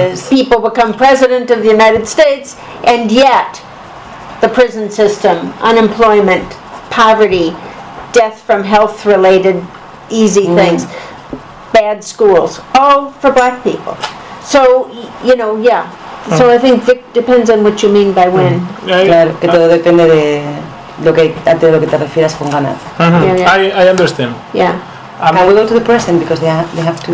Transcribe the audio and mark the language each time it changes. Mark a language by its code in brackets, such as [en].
[en] People become president of the United States, and yet, the prison system, unemployment, poverty, death from health-related easy things. Bad schools, all for black people. So, you know, yeah. So I think it depends on what you mean by win. [es] Claro, que todo depende de lo que te refieras con ganar. [en] I understand. Yeah. Can we go to the present because they have to.